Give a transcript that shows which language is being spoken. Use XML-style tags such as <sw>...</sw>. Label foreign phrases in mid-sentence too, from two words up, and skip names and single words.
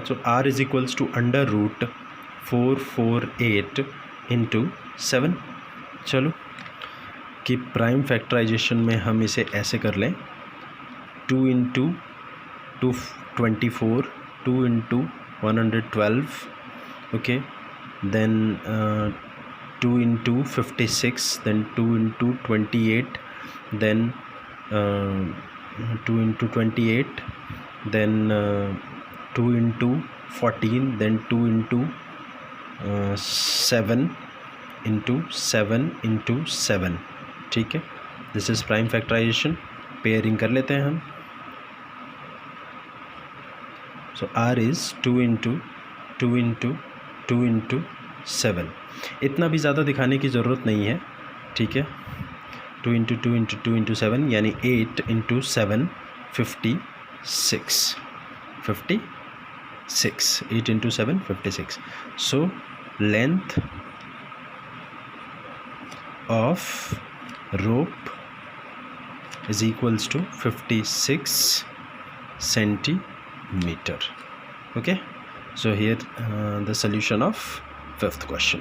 <en>तो r is equals to √448 into 7.</en> <hi>चलो कि</hi> <en>prime factorization</en> <hi>में हम इसे ऐसे कर लें.</hi> <en>2 into 224, 2 into 112. okay, then 2 into 56, then 2 into 28, then 2 into 28, then 2 into 14, then 2 into 7 into 7 into 7.</en> <hi>ठीक है,</hi> <en>this is prime factorization.</en> <hi>पेयरिंग कर लेते हैं हम.</hi> <en>so r is 2 into 2 into 2 into 7.</en> <hi>इतना भी ज़्यादा दिखाने की ज़रूरत नहीं है. ठीक है,</hi> <en>2 into 2 into 2 into 7 यानी 8 into 7 56. 8 into 7 56. so length of rope is equals to 56 centimeter. Okay, so here the solution of fifth question.</en>